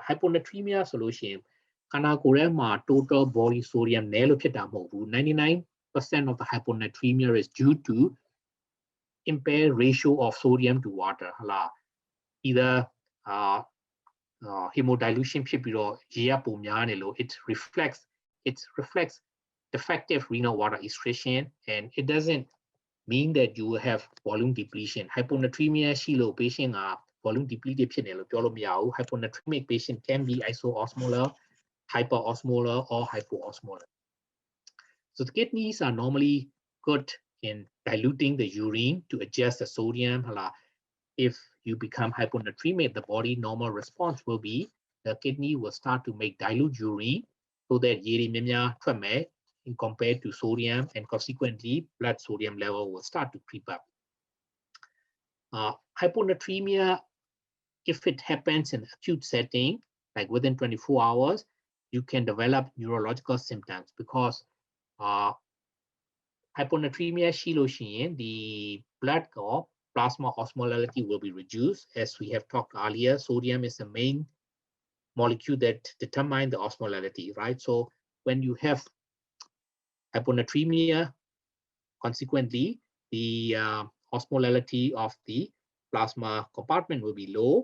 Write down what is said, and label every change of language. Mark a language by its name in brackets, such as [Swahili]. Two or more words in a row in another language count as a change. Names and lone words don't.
[English] Hyponatremia solution, total body sodium 99% of the hyponatremia is due to impaired ratio of sodium to water. Either hemodilution [Burmese] ဖြစ်ပြီးတော့ရေကပုံများနေလို့ [English] it reflects defective renal water excretion, and it doesn't mean that you will have volume depletion. [Burmese] Hyponatremia ရှိလို့ patient က [English] volume depleted [Burmese] ဖြစ်နေလို့ပြောလို့မရဘူး [English] hyponatremic patient can be isoosmolar, hyperosmolar, or hypoosmolar. So the kidneys are normally good in diluting the urine to adjust the sodium. If you become hyponatremic, the body normal response will be the kidney will start to make dilute urine so that [Burmese] ရေတွေများများထွက်မယ် [English] in compared to sodium, and consequently blood sodium level will start to creep up. Hyponatremia, if it happens in acute setting, like within 24 hours, you can develop neurological symptoms because hyponatremia [Burmese] ရှိလို့ရှိရင် [English] the blood or plasma osmolality will be reduced. As we have talked earlier, sodium is the main molecule that determines the osmolality, right? So when you have hyponatremia, consequently, the osmolality of the plasma compartment will be low.